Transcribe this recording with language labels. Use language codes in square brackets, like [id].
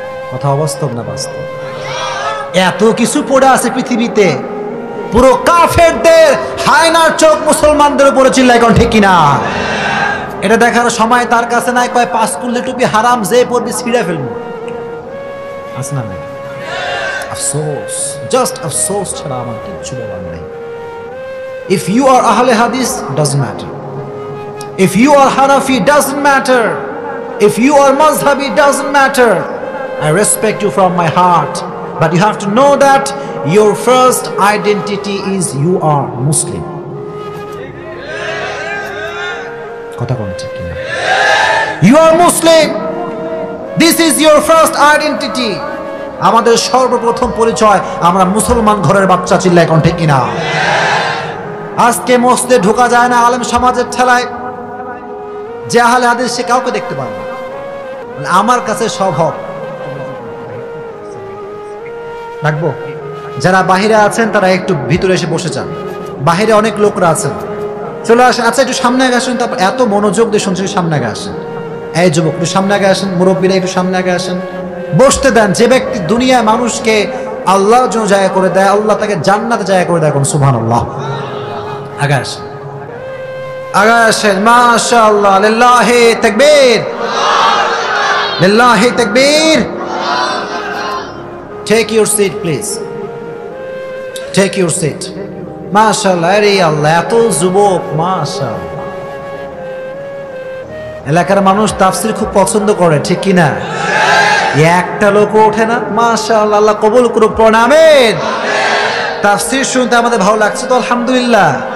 [bn] কথা অবাস্তব না বাস্তব? এত কিছু পড়ে আছে পৃথিবীতে, পুরো কাফেরদের হায়নার চোখ মুসলমানদের উপরে। চিল্লাই কোন ঠিক কিনা? এটা দেখার সময় তার কাছে নাই, কয় পাঁচকুল্লি টুপি হারাম, যে পড়বি ছিঁড়ে ফেলবো। আছে না নাই? আফসোস, জাস্ট আফসোস ছাড়া আমার কিচ্ছু বলার নাই। [en] If you are Ahle Hadith, doesn't matter. If you are Hanafi, doesn't matter. If you are Mazhabi, doesn't matter. I respect you from my heart, but you have to know that your first identity is you are Muslim. [bn] কথা কোন ঠিক কিনা? [en] You are Muslim. This is your first identity. [bn] আমাদের সর্বপ্রথম পরিচয়, আমরা মুসলমান ঘরের বাচ্চা। চিল্লাই কোন ঠিক কিনা? আজকে মসজিদে ঢোকা যায় না আলেম সমাজের ঠেলায়, যে আহলে হাদিস সে কাউকে দেখতে পারে না। আমার কাছে সব হক রাখবো। যারা বাহিরে আছেন তারা একটু ভিতরে এসে বসে যান, বাহিরে অনেক লোকরা আছেন, চলে আসেন। আচ্ছা একটু সামনে আগে আসেন, তারপর এত মনোযোগ দিয়ে শুনছি, সামনে আগে আসেন। এই যুবক একটু সামনে আগে আসেন, মুরব্বীরা একটু সামনে আগে আসেন, বসতে দেন। যে ব্যক্তি দুনিয়ায় মানুষকে আল্লাহর জন্য জায়গা করে দেয়, আল্লাহ তাকে জান্নাতে জায়গা করে দেয়। কোন সুবহানাল্লাহ। আগে আসেন, আগে আসেন। মাশাআল্লাহ, লিল্লাহি তাকবীর, লিল্লাহি তাকবীর। [en] Take your seat please, take your seat. [bn] মাশাআল্লাহ, আরে আল্লাহ, এত যুবক, মাশাআল্লাহ। এলাকার মানুষ তাফসীর খুব পছন্দ করে, ঠিক কি না? একটা লোক ওঠে না। মাশাআল্লাহ, আল্লাহ কবুল করুক, পড়ুন আমিন। তাফসীর শুনতে আমাদের ভালো লাগছে তো আলহামদুলিল্লাহ।